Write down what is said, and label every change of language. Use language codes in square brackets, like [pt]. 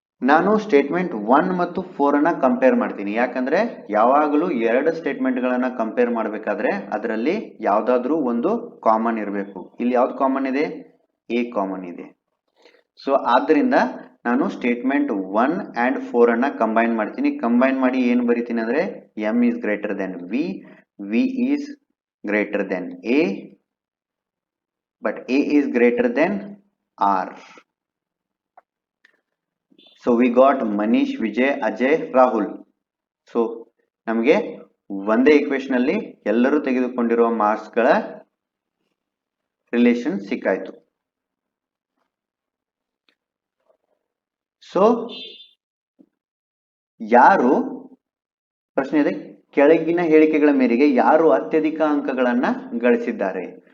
[kn] ನಾನು ಸ್ಟೇಟ್ಮೆಂಟ್ 1 ಮತ್ತು 4 ಅನ್ನ ಕಂಪೇರ್ ಮಾಡ್ತೀನಿ. ಯಾಕಂದ್ರೆ ಯಾವಾಗಲೂ ಎರಡು ಸ್ಟೇಟ್ಮೆಂಟ್ಗಳನ್ನ ಕಂಪೇರ್ ಮಾಡಬೇಕಾದ್ರೆ ಅದರಲ್ಲಿ ಯಾವ್ದಾದ್ರೂ ಒಂದು ಕಾಮನ್ ಇರಬೇಕು. ಇಲ್ಲಿ ಯಾವ್ದು ಕಾಮನ್ ಇದೆ? ಎ ಕಾಮನ್ ಇದೆ. ಸೊ ಆದ್ದರಿಂದ ನಾನು ಸ್ಟೇಟ್ಮೆಂಟ್ 1 and 4 ಅನ್ನ ಕಂಬೈನ್ ಮಾಡ್ತೀನಿ. ಕಂಬೈನ್ ಮಾಡಿ ಏನು ಬರೀತೀನಿ ಅಂದ್ರೆ [en] m is greater than v is greater than a, but a is greater than r. So we got Manish, Vijay, Ajay, Rahul. [kn] So ನಮಗೆ ಒಂದೇ ಈಕ್ವೇಶನ್ ಅಲ್ಲಿ ಎಲ್ಲರೂ ತೆಗೆದುಕೊಂಡಿರುವ ಮಾರ್ಕ್ಸ್ ಗಳ ರಿಲೇಷನ್ ಸಿಕ್ಕಾಯ್ತು. ಸೊ ಯಾರು ಪ್ರಶ್ನೆ ಇದೆ, ಕೆಳಗಿನ ಹೇಳಿಕೆಗಳ ಮೇರೆಗೆ ಯಾರು ಅತ್ಯಧಿಕ ಅಂಕಗಳನ್ನ ಗಳಿಸಿದ್ದಾರೆ?